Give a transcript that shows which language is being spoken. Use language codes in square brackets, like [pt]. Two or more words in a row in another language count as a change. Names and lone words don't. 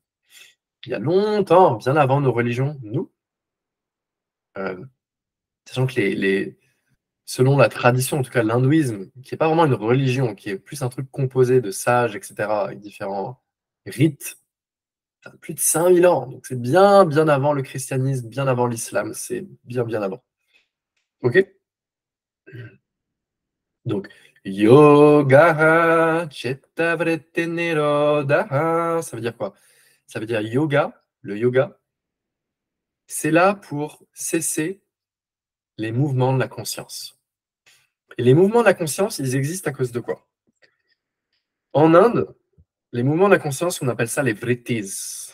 [fr] Il y a longtemps, bien avant nos religions, nous, euh, sachant que selon la tradition, en tout cas l'hindouisme, qui n'est pas vraiment une religion, qui est plus un truc composé de sages, etc., avec différents rites, ça a plus de 5000 ans. Donc c'est bien, bien avant le christianisme, bien avant l'islam, c'est bien, bien avant. OK? Donc, [sa] yoga chitta vritti nirodha, [fr] ça veut dire quoi? Ça veut dire yoga, le yoga, c'est là pour cesser les mouvements de la conscience. Et les mouvements de la conscience, ils existent à cause de quoi? En Inde, les mouvements de la conscience, on appelle ça les vrittis.